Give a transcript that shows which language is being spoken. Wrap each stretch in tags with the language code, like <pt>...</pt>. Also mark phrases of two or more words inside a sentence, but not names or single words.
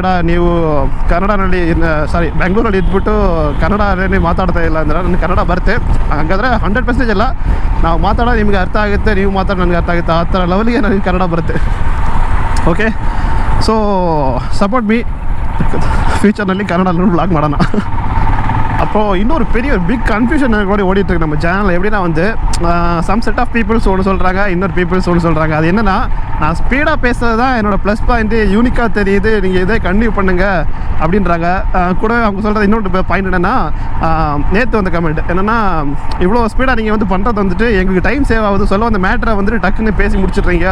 <kn>ನೀವು ಕನ್ನಡನಲ್ಲಿ ಬೆಂಗಳೂರಲ್ಲಿ ಇದ್ಬಿಟ್ಟು ಕನ್ನಡನೇ ಮಾತಾಡ್ತಾ ಇಲ್ಲ ಅಂದರೆ ನನಗೆ ಕನ್ನಡ ಬರುತ್ತೆ. ಹಾಗಾದರೆ 100% ಇಲ್ಲ, ನಾವು ಮಾತಾಡೋದು ನಿಮಗೆ ಅರ್ಥ ಆಗುತ್ತೆ, ನೀವು ಮಾತಾಡೋದು ನನಗೆ ಅರ್ಥ ಆಗುತ್ತೆ. ಆ ಥರ ಲೆವೆಲ್ಗೆ ನನಗೆ ಕನ್ನಡ ಬರುತ್ತೆ. ಓಕೆ,</kn> <en>so support me.</en> <kn>ಫ್ಯೂಚರ್ನಲ್ಲಿ ಕನ್ನಡಲ್ಲೂ ವ್ಲಾಗ್ ಮಾಡೋಣ.</kn> <ta>அப்போது இன்னொரு பெரிய</ta> <en>big confusion</en> <ta>கூட ஓடிட்டுருக்கு நம்ம சேனலில். எப்படின்னா வந்து</ta> <en>some set of peoples</en> <ta>ஒன்று சொல்கிறாங்க, இன்னொரு பீப்புள்ஸ் ஒன்று சொல்கிறாங்க. அது என்னென்னா, நான் ஸ்பீடாக பேசுகிறது தான் என்னோடய</ta> <en>plus point,</en> <ta>யூனிக்காக தெரியுது, நீங்கள் இதே கண்டினியூ பண்ணுங்கள் அப்படின்றாங்க. கூட அவங்க சொல்கிறது இன்னொரு பாயிண்ட் என்னென்னா, நேற்று வந்த கமெண்ட் என்னென்னா, இவ்வளோ ஸ்பீடாக நீங்கள் வந்து பண்ணுறது வந்துட்டு எங்களுக்கு</ta> <en>time save</en> <ta>ஆகுது, சொல்ல அந்த மேட்டரை வந்துட்டு டக்குன்னு பேசி முடிச்சிடுறீங்க.</ta>